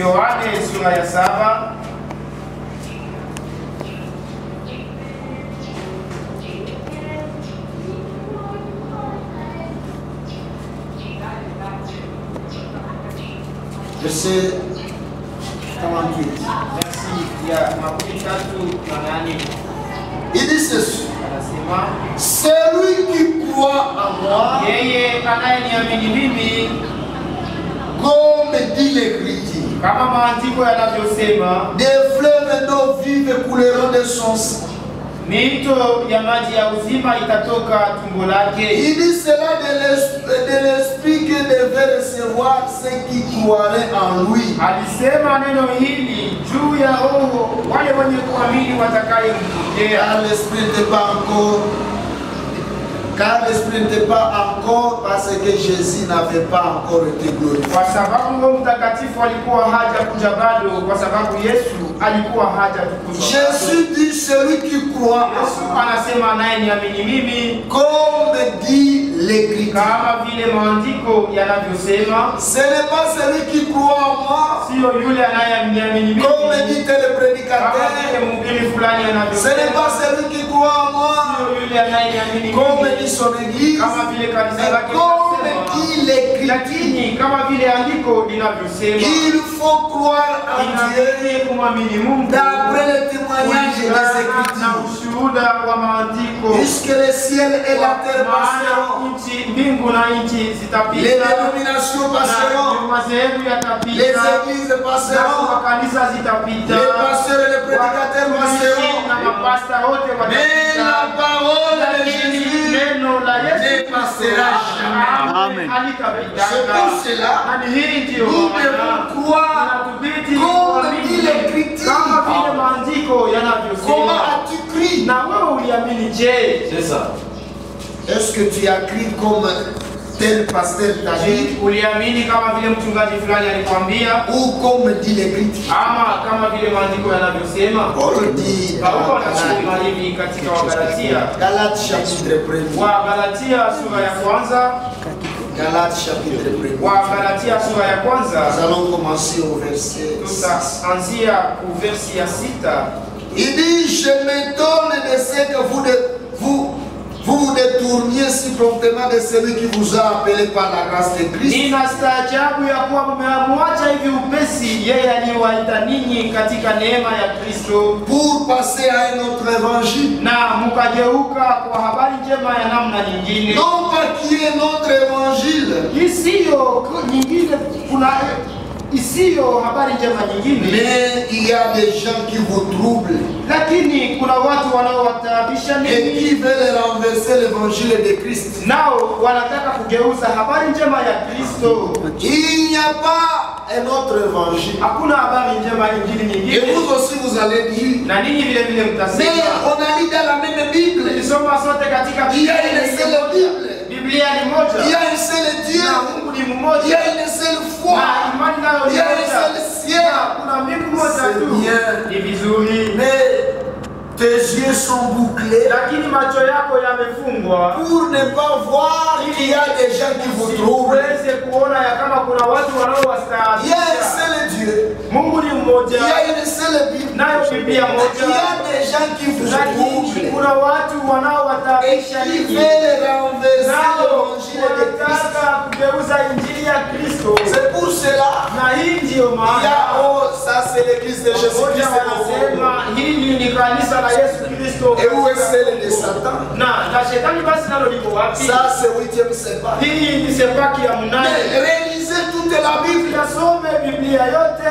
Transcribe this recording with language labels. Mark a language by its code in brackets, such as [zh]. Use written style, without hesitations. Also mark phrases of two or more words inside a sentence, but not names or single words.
[fr] Verset 48. Merci. [sw] Ya makumi tatu na nane. [fr] Il dit ceci. Celui qui croit en moi, comme dit l'Écriture, des fleuves d'eau vive couleront de son sang. [sw] Mito ya maji ya uzima itatoka tumbo lake. [fr] Il dit cela de l'esprit que devait recevoir ceux qui croiraient en lui. [sw] Alisema neno hili juu ya roho wale wenye kuamini watakayempokea. [fr] Car l'esprit n'était pas encore parce que Jésus n'avait pas encore été glorifié. [sw] Kwa sababu Roho Mtakatifu alikuwa hajakuja bado, kwa sababu Yesu alikuwa hajatukuzwa. [fr] Jésus dit celui qui croit en moi. [sw] Anasema naye niamini mimi, [fr] comme dit l'Écriture. [sw] Kama vile maandiko yanavyosema. [fr] Ce n'est pas celui qui croit en moi. [sw] Sio yule anayeniamini mimi. [fr] Comme dit le prédicateur. [sw] Kama vile mhubiri fulani anavyosema. [fr] Ce n'est pas celui qui croit en moi. [sw] Sio yule anayeniamini mimi. [fr] Comme dit son église. [sw] Kama vile kanisa lake linasema. Lakini kama vile andiko linavyosema. [fr] Il faut croire en Dieu. [sw] Kumwamini Mungu. [fr] D'après le témoignage des Écritures. [sw] Na ushuhuda wa maandiko. [fr] Puisque le ciel et la terre passeront. [sw] Mbingu na nchi zitapita. [fr] Les dénominations passeront. Les églises passeront. Les pasteurs et les prédicateurs passeront. Mais la parole de Jésus ne passera jamais. Amen. C'est pour cela nous devons croire comme dit l'Écriture. Comment as-tu cru? C'est ça. Est-ce que tu as cru comme tel pasteur t'a dit? [sw] Uliamini kama vile mchungaji fulani alikwambia? [fr] Ou comme dit l'Écriture? [sw] Ama kama vile maandiko yanavyosema? [fr] Paul dit [sw] hivi katika Wagalatia. [fr] Galates chapitre 1. [sw] Wagalatia sura ya kwanza. [fr] Galates chapitre 1. [sw] Wagalatia sura ya kwanza. [fr] Nous allons commencer au verset 6. [sw] Tutaanzia ku versi ya 6. [fr] Il dit, je m'étonne de ce que vous vous détourniez si promptement de celui qui vous a appelé par la grâce de Christ. [sw] Ninastaajabu ya kuwa mmemwacha hivi upesi yeye aliyewaita ninyi katika neema ya Kristo, [fr] pour passer à un autre évangile, [sw] na mkageuka kwa habari njema ya namna nyingine. [fr] Non pas qu'il y ait un autre évangile, [sw] isiyo nyingine, kuna isiyo habari njema nyingine, [fr] mais il y a des gens qui vous troublent, [sw] lakini kuna watu wanaowataabisha [fr] et qui veulent renverser l'évangile de Christ. [sw] Nao wanataka kugeuza habari njema ya Kristo. [fr] Il n'y a pas un autre évangile. [sw] Hakuna habari njema nyingine. [fr] Et vous aussi vous allez dire, [sw] na ninyi vile vile mtasema, [fr] mais on a lu dans la même Bible. [sw] Tulisoma sote katika Biblia. [fr] Il y a une seule Bible. [sw] Biblia ni moja. [fr] Il y a un seul Dieu. [sw] Mungu ni mmoja. [fr] Il y a une seule foi. Il y a un seul ciel. [sw] Kuna mbingu moja tu. Ni vizuri. [fr] Mais tes yeux sont bouclés. [sw] Lakini macho yako yamefungwa [fr] pour ne pas voir qu'il y a des gens qui vous troublent. [sw] kuona ya kama kuna watu wanaowastaabisha. [fr] Il y a un seul Dieu. [sw] Mungu ni mmoja. [fr] Il y a une seule Bible. [sw] Nayo Biblia moja. [fr] Il y a des gens qui vous troublent. [sw] Kuna watu wanaowataabisha [fr] et qui veulent renverser l'évangile de Christ. [sw] Kugeuza injili ya Kristo. [fr] C'est pour cela. [sw] Na hii ndio maana. [fr] Il y a ça c'est l'église de Jésus-Christ. [sw] Hili ni kanisa la Yesu Kristo. [fr] Et où est celle de Satan? [sw] Na shetani basi nalo liko wapi? [fr] Ça c'est 8e sépa. [sw] Hii ni sepaki ya mnane. [fr] Mais réalisez toute la Bible. [sw] Yasome Biblia yote.